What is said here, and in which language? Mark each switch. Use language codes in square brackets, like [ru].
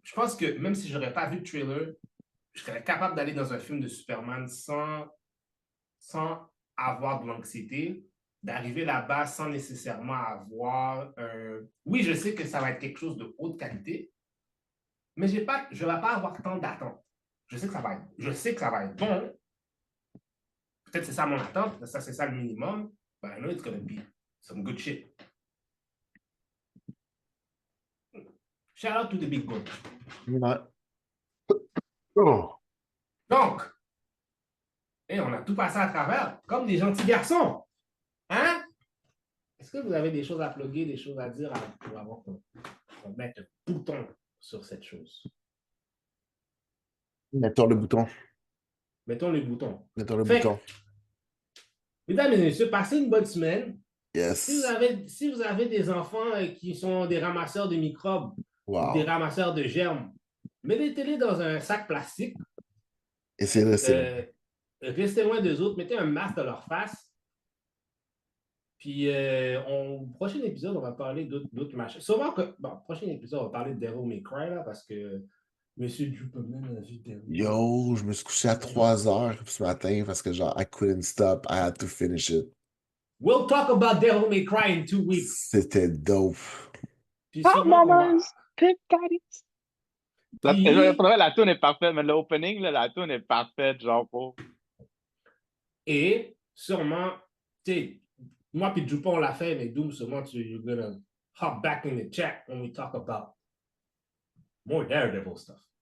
[fr] Je pense que même si j'aurais pas vu de trailer, je serais capable d'aller dans un film de Superman sans avoir de l'anxiété, d'arriver là-bas sans nécessairement avoir un. Oui, je sais que ça va être quelque chose de haute qualité, mais je ne vais pas avoir tant d'attente. Je sais que ça va être bon. Peut-être c'est ça mon attente, ça c'est ça le minimum. [en] But I know it's gonna be some good shit. Shout out to the big guns. [fr] Ouais. Oh. Donc, on a tout passé à travers, comme des gentils garçons. Hein? Est-ce que vous avez des choses à plugger, des choses à dire pour avoir qu'on mette un bouton sur cette chose? Mettons le bouton. Mettons le bouton. Mettons le Fait que, bouton. mesdames et messieurs, passez une bonne semaine. [en] Yes. [fr] Si vous avez des enfants qui sont des ramasseurs de microbes ou des Wow. ramasseurs de germes, mettez-les dans un sac plastique. Et c'est là, c'est là. Restez loin d'eux autres, mettez un masque dans leur face. Puis, au prochain épisode, on va parler d'autres machins. Sûrement que, bon, prochain épisode, on va parler de Devil May Cry, là, parce que Monsieur Duperman a vu Devil May Cry. Yo, je me suis couché à 3 heures ce matin parce que, genre, [en] I couldn't stop. I had to finish it. We'll talk about Devil May Cry in 2 weeks. [fr] C'était dope. Puis sûrement qu'on va... Puis, La tune est parfaite, mais l'opening, là, la tune est parfaite, genre pour. et sûrement, tu sais, moi puis Dupont, on l'a fait, mais Doom, sûrement, [en] you're gonna hop back in the chat when we talk about more Daredevil stuff.